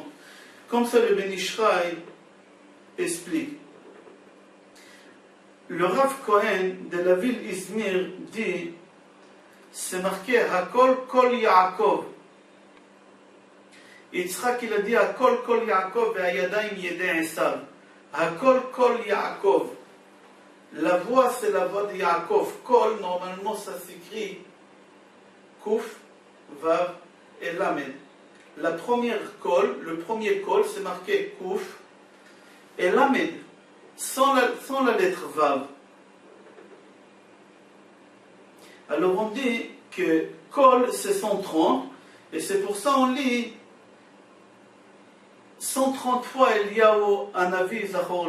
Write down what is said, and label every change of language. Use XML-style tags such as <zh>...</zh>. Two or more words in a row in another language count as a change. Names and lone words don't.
<fr>Comme ça le Ben Ishraï explique. Le Rav Cohen de la ville Izmir dit, c'est marqué</fr> <he>הקול קול יעקב. Yitzhak</he> <fr>il a dit</fr> <he>הקול קול יעקב et הידיים ידי עשו. הקול קול יעקב.</he> <fr>La voix c'est la voix de Yaakov. Kol, normalement ça s'écrit Kouf, Vav et Lamed. La première Kol, le premier Kol c'est marqué Kouf et Lamed. Sans la lettre Vav. Alors on dit que Kol c'est 130, et c'est pour ça on lit 130 fois</fr> <he>אליהו הנביא זכור לטוב.</he>